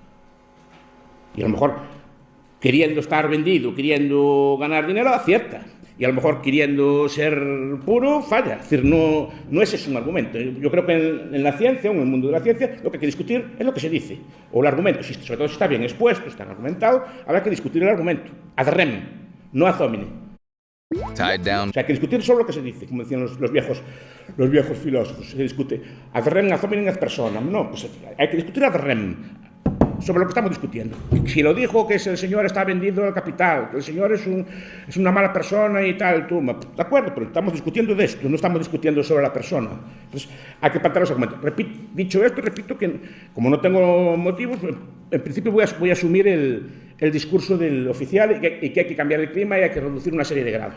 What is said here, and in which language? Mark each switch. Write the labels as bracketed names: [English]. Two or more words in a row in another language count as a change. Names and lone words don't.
[Spanish] Y a lo mejor, queriendo estar vendido, queriendo ganar dinero, acierta. y a lo mejor queriendo ser puro, falla. Es decir, no ese es un argumento. Yo creo que en la ciencia, o en el mundo de la ciencia, lo que hay que discutir es lo que se dice, o el argumento, sobre todo si está bien expuesto, está argumentado, habrá que discutir el argumento, [Latin] ad rem, no ad hominem. Tied down. [Spanish] O sea, hay que discutir solo lo que se dice, como decían los viejos filósofos. Se discute [Latin] ad rem, ad hominem, ad personam. [Spanish] No, pues hay que discutir [Latin] ad rem, [Spanish] sobre lo que estamos discutiendo. Si lo dijo que el señor está vendido al capital, que el señor es una mala persona y tal, tú, de acuerdo, pero estamos discutiendo de esto, no estamos discutiendo sobre la persona. Entonces, hay que plantear los argumentos. Dicho esto, repito que, como no tengo motivos, en principio voy a asumir el discurso del oficial y que hay que cambiar el clima y hay que reducir una serie de grados.